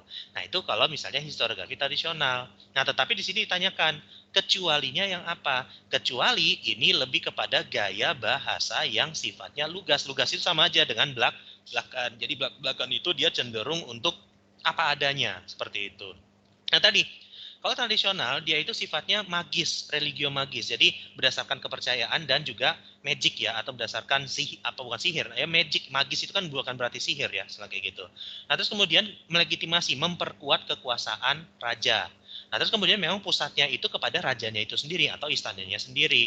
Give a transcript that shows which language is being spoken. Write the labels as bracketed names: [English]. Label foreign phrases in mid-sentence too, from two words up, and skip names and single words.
[Indonesian] Nah itu kalau misalnya historiografi tradisional. Nah tetapi di sini ditanyakan kecualinya yang apa? Kecuali ini lebih kepada gaya bahasa yang sifatnya lugas. Lugas itu sama aja dengan belak-belakan. Jadi belak-belakan itu dia cenderung untuk apa adanya seperti itu. Nah tadi, kalau tradisional dia itu sifatnya magis, religio magis. Jadi berdasarkan kepercayaan dan juga magic ya atau berdasarkan bukan sihir. Ya magic, magis itu kan bukan berarti sihir ya, kayak gitu. Nah, terus kemudian melegitimasi, memperkuat kekuasaan raja. Nah, terus kemudian memang pusatnya itu kepada rajanya itu sendiri atau istananya sendiri.